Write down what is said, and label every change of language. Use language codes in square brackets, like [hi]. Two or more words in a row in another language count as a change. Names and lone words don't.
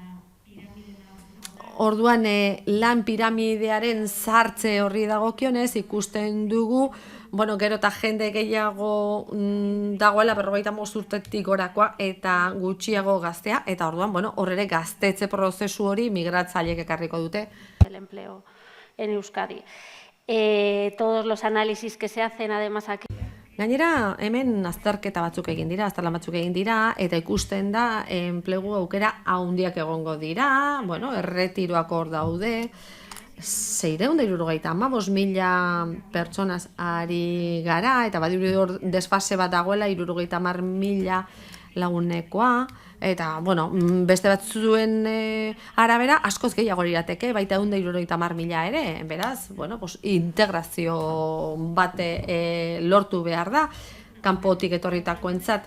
[eu] Orduan lan piramidearen sartze horri dagokionez ikusten dugu, gero eta jende gehiago dagoela 55 urtetik gorakoa eta gutxiago gaztea, eta orduan, hor ere gaztetze prozesu hori migratzaileek ekarriko dute. [es] El empleo en Euskadi. Todos los análisis que se hacen además aquí. [eu] Gainera, hemen azterketa batzuk egin dira, azterlan batzuk egin dira, eta ikusten da enplegu aukera handiak egongo dira, erretiroak hor daude, 675.000 pertsonaz ari gara, eta badirudi hor desfase bat dagoela 70.000 lagunekoa, eta, beste batzuen arabera askoz gehiago lirateke, baita 170.000 ere, beraz, integrazio bat lortu behar da, kanpotik etorritakoentzat.